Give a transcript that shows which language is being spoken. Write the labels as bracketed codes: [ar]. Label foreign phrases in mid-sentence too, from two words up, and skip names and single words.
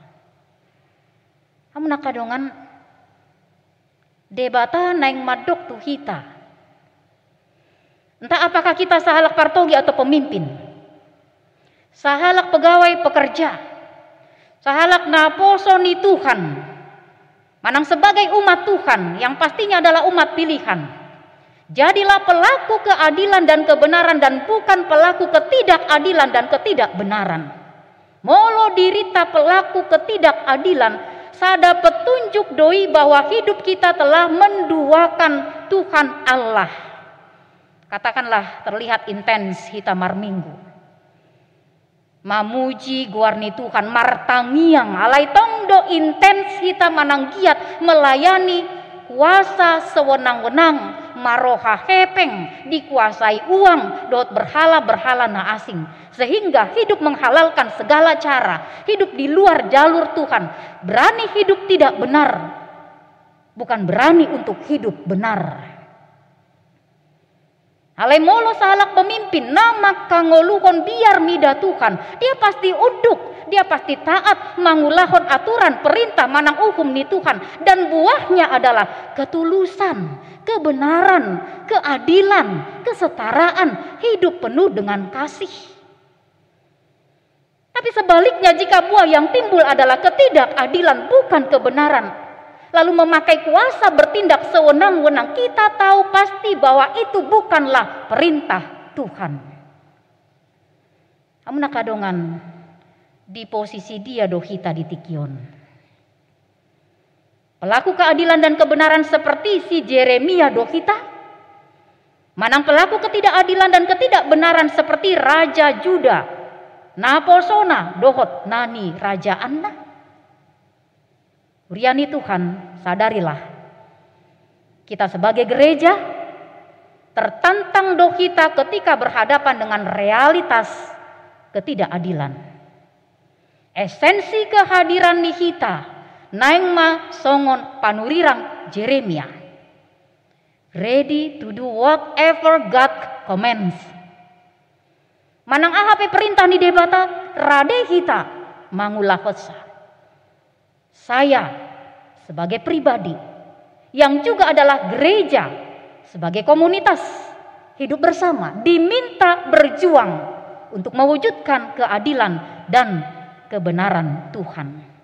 [bbc] Amunakadongan debata naing madok tu hita. [id] Entah apakah kita [bbc] sahalak partogi [id] atau pemimpin, sahalak pegawai pekerja, [bbc] Sahalak na poso ni Tuhan. [id] Manang sebagai umat Tuhan yang pastinya adalah umat pilihan. Jadilah pelaku keadilan dan kebenaran dan bukan pelaku ketidakadilan dan ketidakbenaran. [bbc] Molo dirita [id] pelaku ketidakadilan, sada petunjuk doi bahwa hidup kita telah menduakan Tuhan Allah. Katakanlah terlihat intens [bbc] hita marminggu. Mamuji guarni Tuhan martangiang alai tongdo intens hita mananggiat [id] melayani kuasa sewenang-wenang [bbc] maroha hepeng [id] dikuasai uang dot berhala-berhala na asing sehingga hidup menghalalkan segala cara, hidup di luar jalur Tuhan, berani hidup tidak benar, bukan berani untuk hidup benar. [bbc] Alai molo salak pemimpin nama kangoluhon biar mida Tuhan, [id] dia pasti [bbc] unduk, [id] dia pasti taat mangulahon aturan perintah [bbc] manang hukum ni Tuhan, [id] dan buahnya adalah ketulusan, kebenaran, keadilan, kesetaraan, hidup penuh dengan kasih. Tapi sebaliknya jika buah yang timbul adalah ketidakadilan bukan kebenaran, lalu memakai kuasa bertindak sewenang-wenang, kita tahu pasti bahwa itu bukanlah perintah Tuhan. [bbc] Amun nakadongan di posisi dia dohita di tikion. [id] Pelaku keadilan dan kebenaran seperti si Yeremia dohita. Manang pelaku ketidakadilan dan ketidakbenaran seperti Raja Juda. [bbc] Naposona dohot nani Raja Anna. Uriani Tuhan, [id] sadarilah kita sebagai gereja tertantang dohita ketika berhadapan dengan realitas ketidakadilan. Esensi kehadiran [bbc] nihita naingma songon panurirang Yeremia. [en] Ready to do whatever God commands. [bbc] Manang ahape perintah ni debata rade hita mangulahotsa. [id] Saya sebagai pribadi yang juga adalah gereja sebagai komunitas hidup bersama diminta berjuang untuk mewujudkan keadilan dan kebenaran Tuhan.